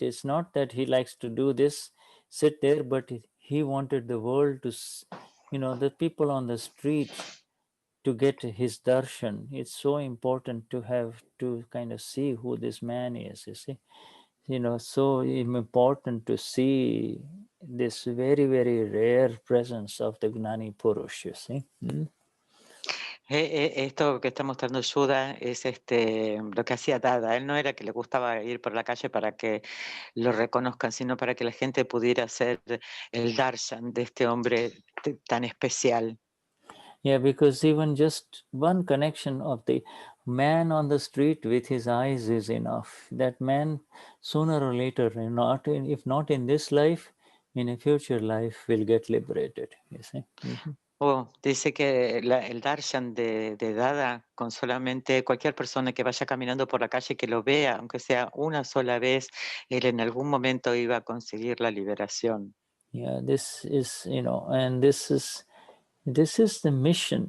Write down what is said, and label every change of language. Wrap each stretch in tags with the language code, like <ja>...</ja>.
<en>It's not that he likes to do this, sit there, but he wanted the world to, you know, the people on the street to get his darshan. It's so important to have to kind of see who this man is, you see. so important to see this very, very rare presence of the Gnani Purush, you see.</en> <es>Esto que está mostrando Shuddha es lo que hacía Dada. Él no era que le gustaba ir por la calle para que lo reconozcan, sino para que la gente pudiera hacer el darshan de este hombre tan especial.</es> <en>Yeah, because even just one connection of the man on the street with his eyes is enough. That man, sooner or later, if not in this life, in a future life, will get liberated, you see.</en> <es>Dice que el darshan de Dada, con solamente cualquier persona que vaya caminando por la calle que lo vea, aunque sea una sola vez, él en algún momento iba a conseguir la liberación.</es> <en>Yeah, this is, and this is the mission.</en>